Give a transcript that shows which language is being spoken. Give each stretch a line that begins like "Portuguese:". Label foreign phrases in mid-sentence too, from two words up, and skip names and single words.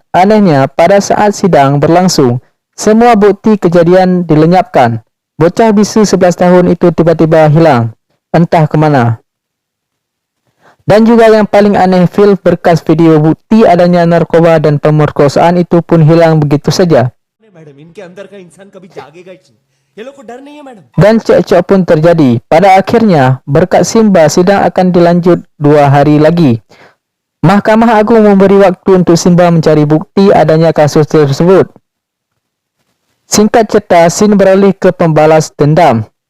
Indonesian: Anehnya, pada saat sidang berlangsung, semua bukti kejadian dilenyapkan. Bocah bisu 11 tahun itu tiba-tiba hilang, entah kemana. Dan juga yang paling aneh, file berkas video bukti adanya narkoba dan pemerkosaan itu pun hilang begitu saja.
Hindi: मैडम इनके अंदर का इंसान कभी जागेगा ही नहीं ये लोग को डर नहीं है मैडम
Indonesian: Dan cekcok pun terjadi. Pada akhirnya, berkat Simba, sidang akan dilanjut 2 hari lagi. Mahkamah Agung memberi waktu untuk Simba mencari bukti adanya kasus tersebut. Singkat cerita, Scene beralih ke pembalas dendam.